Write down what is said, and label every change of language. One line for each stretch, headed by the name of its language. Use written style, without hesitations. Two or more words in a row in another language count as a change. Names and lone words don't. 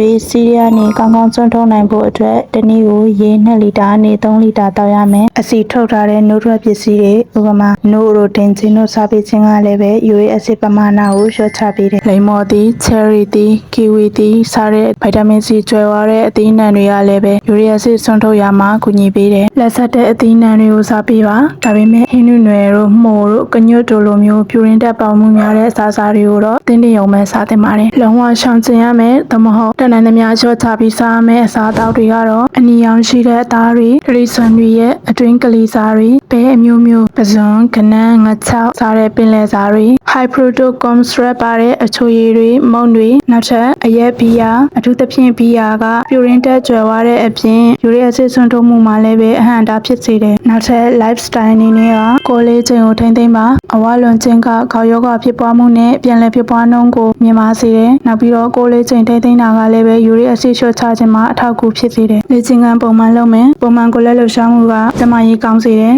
Burmese: စီးရီးယားနေကောင်းကောင်းစွန့်ထုတ်နိုင်ဖို့အတွက်တစ်နည်းကိုရေ2လီတာနဲ့3လီတာတောက်ရမယ်အစီထုတ်ထားတဲ့နှုတ်ထွက်ပစ္စည်းတွေဥပမာနို့ရိုတင်ချင်းတို့စားပေးခြင်းကလည်းပဲယူရီးအဆစ်ပမာဏကိုလျှော့ချပေးတယ်လိမ္မော်သီးချယ်ရီသီးကီဝီသီးစားတဲ့ဗိုက်တာမင်စီကျွဲဝါတဲ့အသီးနှံတွေကလည်းပဲယူရီးအဆစ်စွန့်ထုတ်ရမှာကူညီပေးတယ်လက်ဆက်တဲ့အသီးနှံတွေကိုစားပေးပါဒါပေမဲ့ဟင်းနွယ်တို့မှုန့်တို့ကညွတ်တို့လိုမျိုးပြူရင်းတက်ပေါမှုများတဲ့အစားအစာတွေကိုတော့တင်းတင်းရုံပဲစားသင့်ပါတယ်လုံးဝရှောင်ကျ ဉ်ရမယ်သို့မဟုတ်တဏ္ဍာများလျှော့ချပြီးစားရမယ်အစားအသောက်တွေကတော့အနီရောင်ရှိတဲ့အသားတွေခရီးဆွန်တွေရဲ့အတွင်းကလေးစားတွေဘဲအမျိုးမျိုးပဇွန်ကနန်းငချောက်စားတဲ့ပင်လယ်စားတွေ
English: high fructose syrup
Burmese: ပါတဲ့အချိုရည်တွေမုန့်တွေနောက်ထပ်အရက်ဘီယာအထူးသဖြင့်ဘီယာကပြူရင်းတက်ကြွယ်ဝတဲ့အပြင်ယူရီးအဆစ်စွန့်ထုတ်မှုမှာလည်းပဲအဟန့်အတားဖြစ်စေတယ်နောက် ထပ် lifestyle အနေနဲ့ကကိုယ်လေးချိန်ကိုထိန်းသိမ်းပါအဝလွန်ခြင်းကခေါက်ယောဂဖြစ်ပွားမှုနဲ့ပြန်လည်ဖြစ်ပွားနှုန်းကိုမြင့်မားစေတယ်နောက်ပြီးတော့ကိုယ်လေးချိန်ထိန်းသိမ်းတာကလည်းပဲယူရီးအဆစ်လျှော့ချခြင်းမှာအထောက်အကူဖြစ်စေတယ်လေ့ကျင့်ခန်းပုံမှန်လုပ်မယ်ပုံမှန်ကိုယ်လက်လှုပ်ရှားမှုကကျန်းမာရေးကောင်းစေတယ်